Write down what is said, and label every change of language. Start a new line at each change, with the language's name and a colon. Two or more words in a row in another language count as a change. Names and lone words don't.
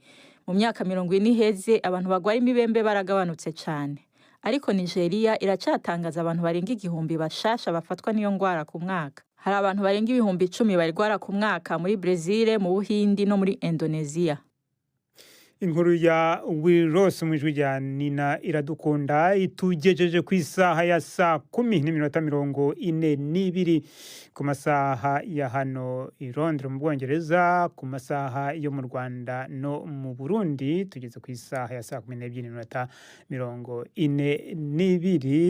Rundi: Mu myaka 40 iheze abantu bagwaye imibembe baragabanutse cyane, ariko Nigeria iracatangaza abantu barenga 1000 bashasha bafatwa n'iyo ndwara ku mwaka. Hari abantu barenga 10,000 barwara ku mwaka muri Brazil, mu Buhindi no muri Indonesia. Inkuru ya Wiros mwijwi ya Nina Iradukunda itugejeje ku isaha ya saa 10:42 ku masaha ya hano i Londres mu Bwongereza, ku masaha yo mu Rwanda no mu Burundi tugeze ku isaha ya saa 12:42.